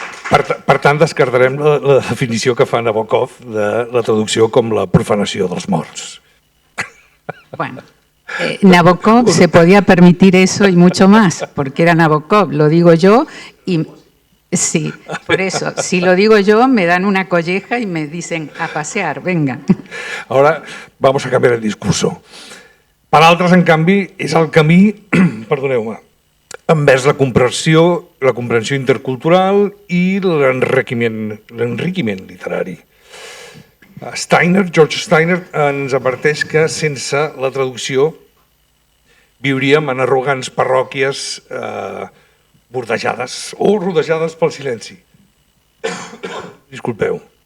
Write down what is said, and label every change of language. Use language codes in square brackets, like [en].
[ca] Per tant, descartarem la definició que fa Nabokov de la traducció com la profanació dels morts. [es] Bueno, Nabokov se podía permitir eso y mucho más, porque era Nabokov, lo digo yo, y sí, por eso, si lo digo yo, me dan una colleja y me dicen a pasear, venga. Ahora vamos a cambiar el discurso. [ca] Per altres, en canvi, és el camí, perdoneu-me, envers la comprensió intercultural i l'enriquiment literari. George Steiner ens adverteix que sense la traducció viuríem en arrogants parròquies bordejades o rodejades pel silenci. Disculpeu.